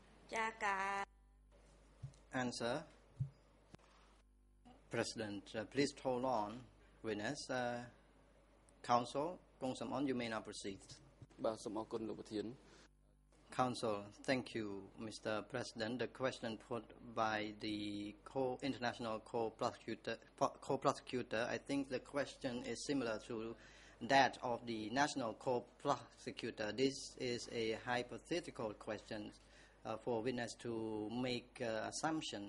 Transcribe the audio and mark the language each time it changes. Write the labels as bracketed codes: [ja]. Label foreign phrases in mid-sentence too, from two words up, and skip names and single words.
[en] Answer. President, please hold on. Witness, counsel, គង់សំអន you may now proceed. [km] បាទសូមអរគុណលោកប្រធាន [en] Counsel, thank you, Mr. President. The question put by the international co-prosecutor, I think the question is similar to that of the national co-prosecutor. This is a hypothetical question for witness to make assumption.